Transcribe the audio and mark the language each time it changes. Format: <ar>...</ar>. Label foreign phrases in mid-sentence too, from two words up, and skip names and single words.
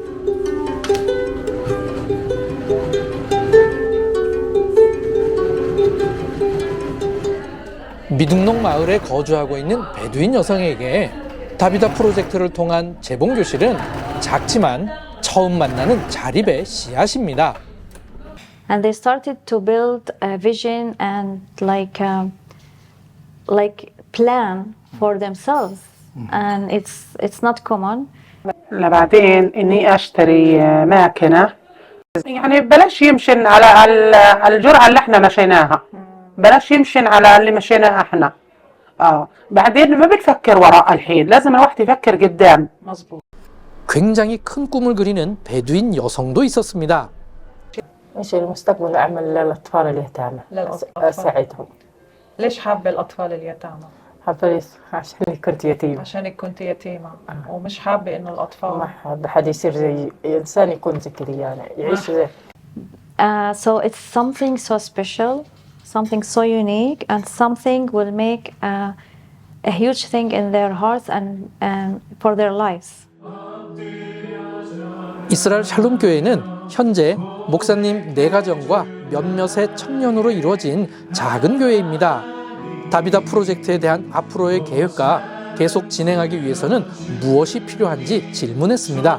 <ko>미둥농 마을에 거주하고 있는 베두인 여성에게 다비다 프로젝트를 통한 재봉교실은 작지만 처음 만나는 자립의 씨앗입니다.</ko> <en>And they started to build a vision and like plan for themselves. And it's not common.</en> <ar>بعدين اني اشتري ماكينه يعني بلاش يمشن على الجرعه اللي احنا مشيناها بلاش يمشن على اللي مشيناه احنا بعدين ما بتفكر وراء الحين لازم الواحد يفكر قدام. مظبوط.</ar> <ko>굉장히 큰 꿈을 그리는 베두인 여성도 있었습니다.</ko> <ar>ايش المستقبل اعمل للاطفال اليتامى اساعدهم. ليش حابة الأطفال اليتامى؟ حابة عشان كنت يتيمة. عشانك كنت يتيمة ومش حابة إنه الأطفال ما حابة حد يصير زي إنسان يكون زي كذا يعني يعيش زي.</ar> <en>So it's something so special, something so unique, and something will make a huge thing in their hearts and for their lives.</en> <ko>이스라엘 샬롬 교회는 현재 목사님 4가정과 몇몇의 청년으로 이루어진 작은 교회입니다. 다비다 프로젝트에 대한 앞으로의 계획과 계속 진행하기 위해서는 무엇이 필요한지 질문했습니다.</ko>